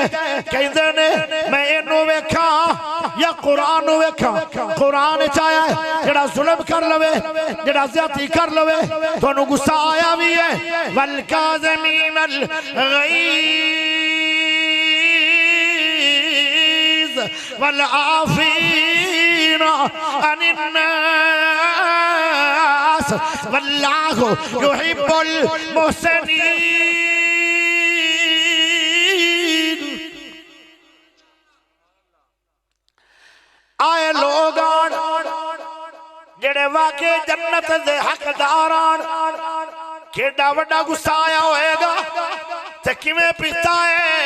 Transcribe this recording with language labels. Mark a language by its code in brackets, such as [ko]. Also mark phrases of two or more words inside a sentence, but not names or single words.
[pa] کہندے نے میں اینوں ویکھا یا قرآن ویکھا? قرآن چایا جیڑا ظلم کر لوے، جیڑا زیادتی کر لوے، تہانوں غصہ آیا بھی ہے. [ar] والكاظمين الغيظ والعافين عن الناس والله يحب المحسنين. [pa] آئے لوگ جیڑے واقعے جنت دے حقدار آن، کیڈا وڈا غصہ آیا ہوئے گا تے کیویں پیتا ہے?